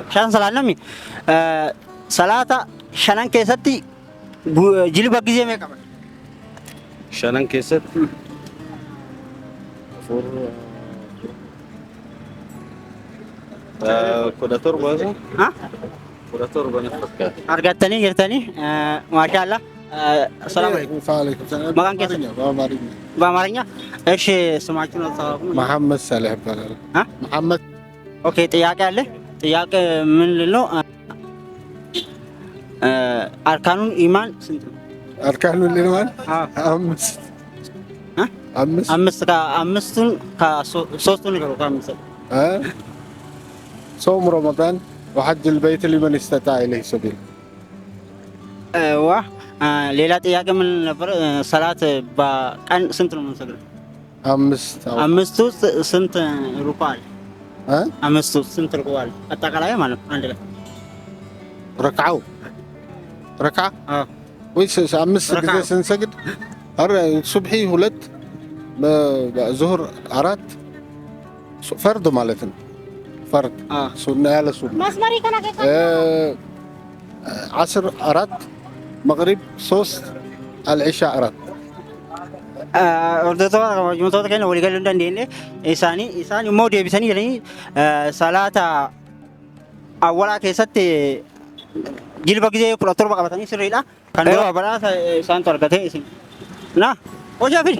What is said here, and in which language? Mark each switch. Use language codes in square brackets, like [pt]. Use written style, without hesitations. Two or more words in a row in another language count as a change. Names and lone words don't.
[om] Shan salaat namni salaata shanan keessatti jilba gizee meeqa qaba? Shanan keessatti afur kudha torba Ha? kudha torba na fakkaata. Argattanii jirtanii maashaallah. [ar] السلام عليكم. وعليكم السلام. مكان كيف؟ بأمارينيا. [am] በአማርኛ እሺ ስማችሁን አልተዋወቁም? محمد صالح ይባላል። ها؟ [ar] محمد [am] ኦኬ ጥያቄ አለ። ጥያቄ ምን ልለው [ar] أركان الإيمان [am] ስንት ነው? [ar] أركان الإيمان [am] አዎ [ar] أمس ها? أمس [am] አምስቱን ከሶስቱን ንገሩ ከአምስት [ar] صوم رمضان وحج البيت لمن استطاع إليه سبيل. [am] ዋ ሌላ ጥያቄ ምን ነበር? ሰላት በቀን ስንት ነው የምንሰግደው? [ar] أمس [am] አምስቱ ውስጥ ስንት ሩኩዕ አለ? ها አምስቱ ውስጥ ስንት ሩኩዕ አለ? አጠቃላይ ማለት ነው አንድ ላይ [ar] ركعة ركعة [am] አዎ [ar] ويس أمس ركعة. كذا سنسجد صبحي هلت ظهر أرات فرد مالتنا فرد [am] አዎ [ar] سنة على سنة عصر أرات مغرب صوص العشاء أرات [om] hordoftoota kabajamtoota keenya walii galuu hin dandeenye isaan immoo deebisanii jedhanii salaata awwalaa keessatti jilba gizee 17 qabatanii sirriidha. Kan dura badhaasa isaantu argate isin. Na hojii fidi.